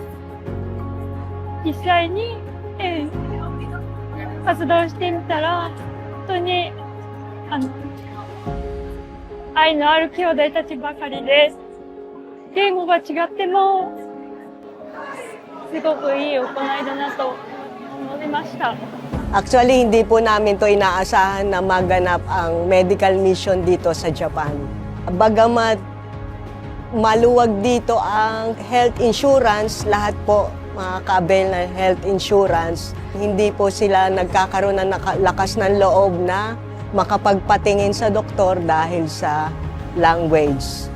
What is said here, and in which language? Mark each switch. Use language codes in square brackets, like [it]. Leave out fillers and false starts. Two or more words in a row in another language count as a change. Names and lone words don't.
[ja] 実際に、活動してみたら、本当に、愛のある兄弟たちばかりで、言語が違っても、すごくいい行いだなと思いました。 [tl] Actually, hindi po namin to inaasahan na maganap ang [en] medical mission [tl] dito sa Japan. Bagamat maluwag dito ang [en] health insurance, [tl] lahat po makaka-avail ng [en] health insurance, [tl] hindi po sila nagkakaroon ng lakas ng loob na makapagpatingin sa doktor dahil sa language.